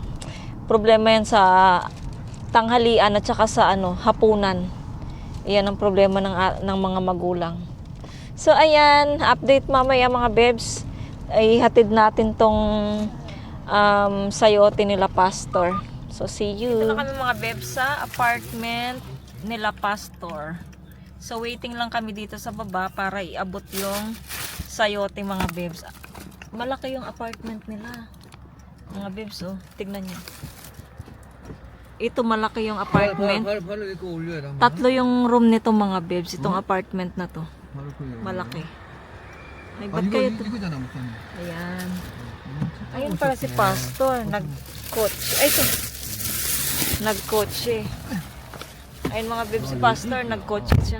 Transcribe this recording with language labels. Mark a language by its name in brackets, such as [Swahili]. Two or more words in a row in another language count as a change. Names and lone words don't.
[Filipino] Problema yan sa tanghalian at saka sa hapunan. Yan ang problema ng mga magulang. So ayan, update mamaya mga bebs. Ay hatid natin tong sayote nila pastor. [English] So see you. [Filipino] Dito na kami mga bebs sa apartment nila pastor. So waiting lang kami dito sa baba para iabot yung sayote mga bebs. Malaki yung apartment nila. Mga bebs tignan nyo. Ito malaki yung apartment. [Korean] 발을 이렇게 올려야 돼 [Filipino] Tatlo yung room nito mga bebs. Itong apartment na to. [Korean] 발을 올려 [Filipino] Malaki. Ay, 아 ba't [Korean] 이거 [Filipino] kayo to? [Korean] 이거잖아 무슨 [Filipino] Ayan. Ayun para si pastor. Nag-coach. Ay, ito. Nag-coach Ayun mga bebs, si pastor. Nag-coach siya.